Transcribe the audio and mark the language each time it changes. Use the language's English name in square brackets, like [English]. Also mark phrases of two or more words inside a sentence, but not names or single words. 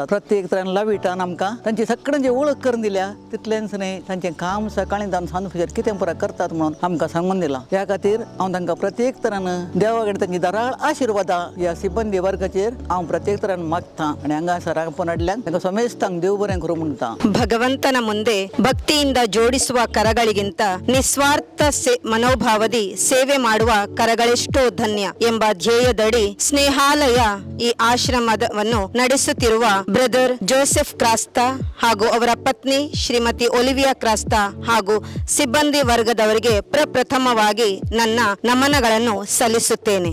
[Konkani] प्रत्येक तरान लाविटान आमकां तांची सगळ्यांची वळख करून दिल्या. तितलेंच न्हय, तांचें काम सकाळीं जावन सांज म्हणसर कितें पुरा करतात म्हणून आमकां सांगून दिलां. ह्या खातीर हांव तांकां प्रत्येक तरान देवा कडेन तांची दाराळ आशिर्वादां ह्या सिबंदी वर्गाचेर हांव प्रत्येक तरान मागतां आनी हांगासर आपण हाडल्यांक तांकां सोमेस्तांक देव बरें करूं म्हणटा. [Kannada] ಭಗವಂತನ ಮುಂದೆ ಭಕ್ತಿಯಿಂದ ಜೋಡಿಸುವ ಕರಗಳಿಗಿಂತ ನಿಸ್ವಾರ್ಥ ಮನೋಭಾವದಿ ಸೇವೆ ಮಾಡುವ ಕರಗಳೆಷ್ಟೋ ಧನ್ಯ ಎಂಬ ಧ್ಯೇಯದಡಿ ಸ್ನೇಹಾಲಯ ಈ ಆಶ್ರಮವನ್ನು ನಡೆಸುತ್ತಿರುವ ಬ್ರದರ್ ಜೋಸೆಫ್ ಕ್ರಾಸ್ತ ಹಾಗೂ ಅವರ ಪತ್ನಿ ಶ್ರೀಮತಿ ಒಲಿವಿಯಾ ಕ್ರಾಸ್ತ ಹಾಗೂ ಸಿಬ್ಬಂದಿ ವರ್ಗದವರಿಗೆ ಪ್ರಪ್ರಥಮವಾಗಿ ನನ್ನ ನಮನಗಳನ್ನು ಸಲ್ಲಿಸುತ್ತೇನೆ.